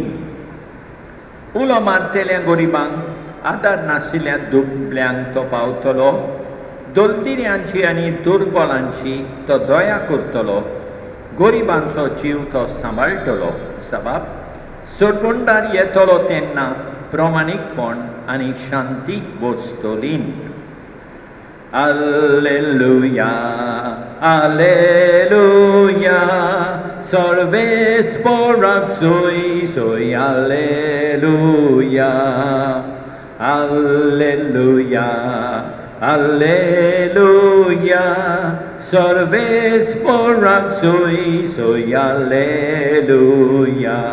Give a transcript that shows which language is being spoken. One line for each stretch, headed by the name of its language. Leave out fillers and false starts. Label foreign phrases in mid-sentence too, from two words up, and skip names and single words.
Konkani: उलो मारतेल्या गरिबांक आदार नाशिल्ल्या दुबळ्यांक तो पावतलो. दोलतिऱ्यांची आनी दुर्बलांची तो दया करतलो. गरिबांचो जीव तो सांबाळटलो. साबाब सोडबोंडार येतलो तेन्ना प्रामाणीकपण आनी शांती वस्तोली. Alleluia, Alleluia, Sorvesporak soi soi, Alleluia, Alleluia, Alleluia, Sorvesporak soi soi, Alleluia.